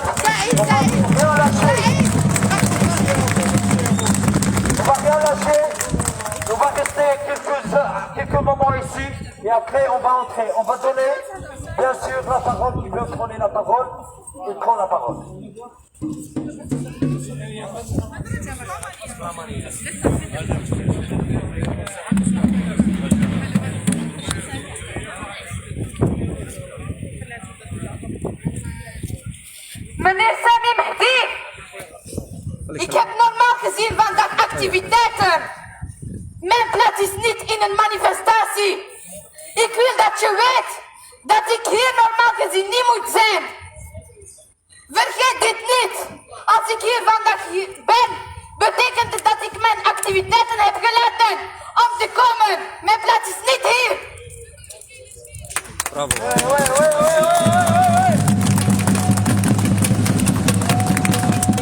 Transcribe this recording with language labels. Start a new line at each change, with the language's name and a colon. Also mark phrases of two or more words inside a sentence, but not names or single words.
French: On va rien lâcher. On va rien lâcher. On va rester quelques moments ici et après on va entrer. On va donner, bien sûr, la parole. Qui veut prendre la parole, il prend la parole.
Dutch: Meneer Sami Mehdi, ik heb normaal gezien vandaag activiteiten. Mijn plaats is niet in een manifestatie. Ik wil dat je weet dat ik hier normaal gezien niet moet zijn. Vergeet dit niet. Als ik hier vandaag ben, betekent het dat ik mijn activiteiten heb gelaten om te komen. Mijn plaats is niet hier. Bravo.